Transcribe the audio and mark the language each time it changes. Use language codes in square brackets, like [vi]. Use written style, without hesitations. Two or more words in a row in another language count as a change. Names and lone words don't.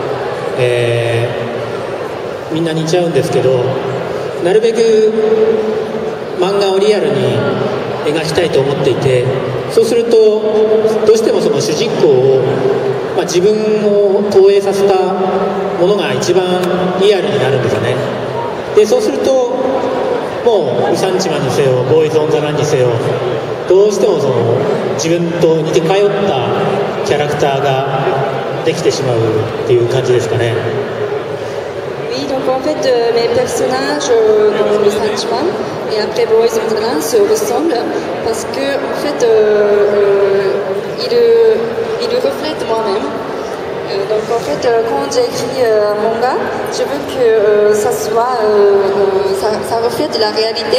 [ja] みんな似ちゃうんですけど、なるべく漫画をリアルに描きたいと思っていて、そうするとどうしてもその主人公を、自分を投影させたものが一番リアルになるんですよね。でそうするともうウサンチマンにせよボーイズ・オン・ザ・ランにせよどうしてもその自分と似て通ったキャラクターができてしまうっていう感じですかね。 [fr] Oui, donc en fait, mes personnages dans Le Sentiment et après Boys on the Run se ressemblent parce que en fait, ils reflètent moi-même. Donc en fait, quand j'écris un manga, je veux que ça reflète la réalité.